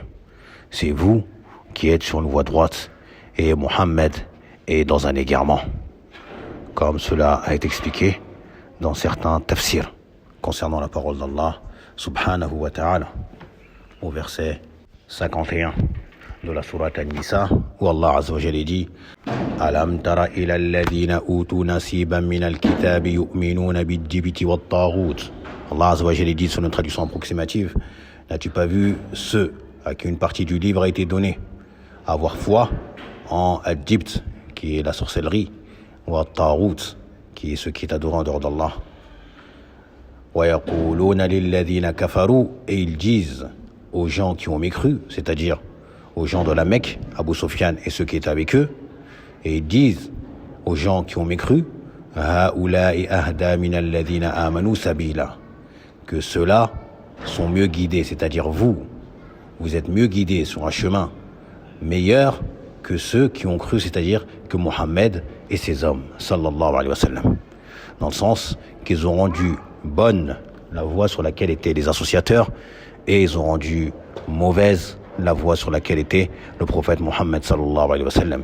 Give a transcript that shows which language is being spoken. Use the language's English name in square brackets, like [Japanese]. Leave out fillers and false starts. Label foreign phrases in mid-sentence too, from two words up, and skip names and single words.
[French] C'est vous qui êtes sur une voie droite et Mohammed est dans un égarement. Comme cela a été expliqué dans certains tafsirs concernant la parole d'Allah [Arabic] سبحانه وتعالى [French] au verset 51 de la sourate An-Nisa où Allah [Arabic] عز وجل [French] dit [Arabic] ألم تر إلى الذين أوتوا نصيبا من الكتاب يؤمنون بالجبت والطاغوت. [French] Allah [Arabic] عز وجل [French] dit sur une traduction approximative, n'as-tu pas vu ceux à qui une partie du livre a été donnée avoir foi en Al-Jibt qui est la sorcellerie, ou At-Taghut qui est ce qui est adoré en dehors d'Allah. [Arabic] ويقولون للذين كفروا, [French] et ils disent aux gens qui ont mécru, c'est-à-dire aux gens de la Mecque, Abu Sufyan et ceux qui étaient avec eux, et ils disent aux gens qui ont mécru, [Arabic] هؤلاء أهدى من الذين آمنوا سبيلا, [French] que ceux-là sont mieux guidés, c'est-à-dire vous êtes mieux guidés sur un chemin meilleur que ceux qui ont cru, c'est-à-dire que Mohammed et ses hommes, [Arabic] صلى الله عليه وسلم. [French] Dans le sens qu'ils ont rendu bonne la voie sur laquelle étaient les associateurs et ils ont rendu mauvaise la voie sur laquelle était le prophète Mohammed [Arabic] صلى الله عليه وسلم.